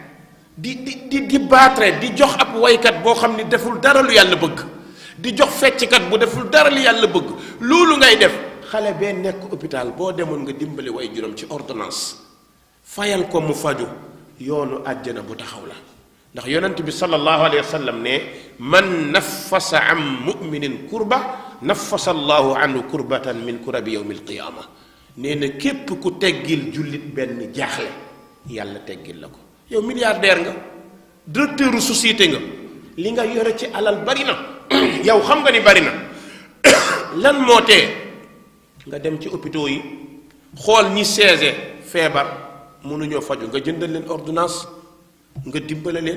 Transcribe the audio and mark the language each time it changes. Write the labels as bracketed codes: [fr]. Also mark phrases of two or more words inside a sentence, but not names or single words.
[wo] di baatre di jox ab waykat boo xam ni deful dara lu yàlla bëgg di jox fecckat bu deful dara lu yàlla bëgg loolu ngay def xale bee nekk hôpital boo demoon nga dimbali way juróom ci ordonnance fayal ko mu faju yoonu àjjana bu taxaw la ndax yonent bi [ar] صلى الله عليه وسلم [wo] ne [ar] من نفس عن مؤمن كربة نفس الله عنه كربة من كرب يوم القيامة [wo] nee na képp ku teggil jullit benn jaaxle yàlla teggil la ko yow milliardaire nga [fr] directeur société [wo] nga li nga yore ci alal bari na yow xam nga ni bari na lan moo tee nga dem ci hôpitaux yi xool ñi seese feebar mënuñoo faju nga jëndal leen ordonnance nga dimbale leen.